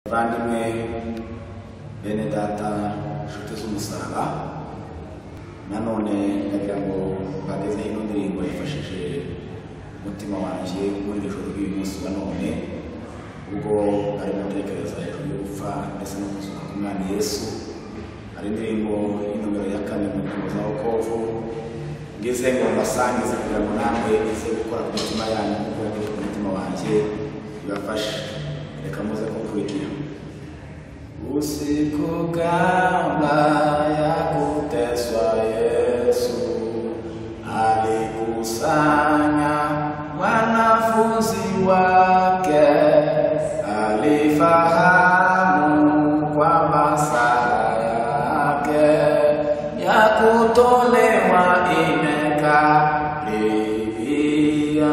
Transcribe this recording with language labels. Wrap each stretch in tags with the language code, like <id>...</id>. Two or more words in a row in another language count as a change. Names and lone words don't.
<rw>Bandimwe bene data nshuti z'umusaraba nanone ndagira ngo bageze ino ndirimbo yifashije umutima wanjye muri ijoro ry'uyu munsi wa none ubwo ari gutekereza hejuru y'urupfa ndetse no kuzuka k'umwami Yesu. Hari indirimbo y'inumero ya 4 mu ndirimbo za Wokovu ngeze ngo mbasangize kugira ngo namwe ize gukora ku mitima yanyu kuko yageze ku mutima wanjye ibafashe. Reka muze kukurikira.</rw> <sw>Usiku kabla ya kuteswa Yesu alikusanya wanafunzi wake, alifahamu kwamba saa yake ya kutolewa imekaribia.</sw>